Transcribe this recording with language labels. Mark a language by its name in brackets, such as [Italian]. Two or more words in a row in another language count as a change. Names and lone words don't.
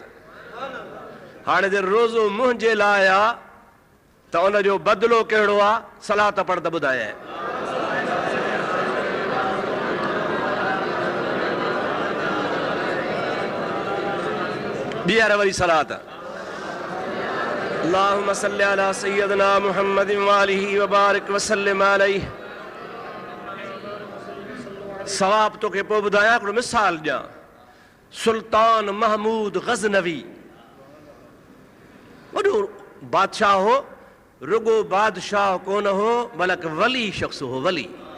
[Sindhi] हाणे जे रोज़ो मुंहिंजे लाइ आहे त उनजो बदिलो कहिड़ो आहे? सलात पढ़ त ॿुधाए। ॿीहर वरी सलात। [Arabic] اللهم صل على سيدنا محمد و آله و بارك و سلم عليه. [Sindhi] सवाब तोखे पोइ ॿुधायां, हिकिड़ो मिसाल ॾियां। सुल्तान महमूद गज़नवी वॾो बादशाह हो, रुगो बादशाह कोन हो बल्कि वली शख़्स हो, वली।